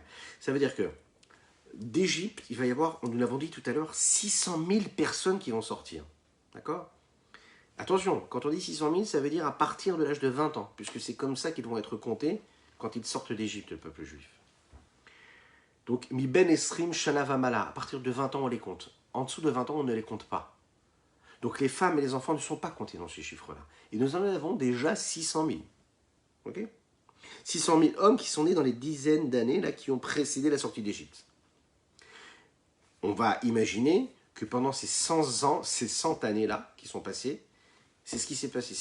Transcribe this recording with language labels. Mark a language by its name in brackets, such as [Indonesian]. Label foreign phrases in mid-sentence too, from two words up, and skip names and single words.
[French] Ça veut dire que d'Égypte, il va y avoir, nous l'avons dit tout à l'heure, 600 000 personnes qui vont sortir. D'accord? Attention, quand on dit 600 000, ça veut dire à partir de l'âge de 20 ans, puisque c'est comme ça qu'ils vont être comptés quand ils sortent d'Égypte, le peuple juif. [Hebrew] Donc, מבן עשרים שנה ומעלה, [French] à partir de 20 ans, on les compte. En dessous de 20 ans, on ne les compte pas. Donc, les femmes et les enfants ne sont pas comptés dans ces chiffres-là. Et nous en avons déjà 600 000. Ok? 600 000 hommes qui sont nés dans les dizaines d'années là, qui ont précédé la sortie d'Égypte. On va imaginer que pendant ces 100 ans, ces 100 années-là qui sont passées, c'est ce qui s'est passé.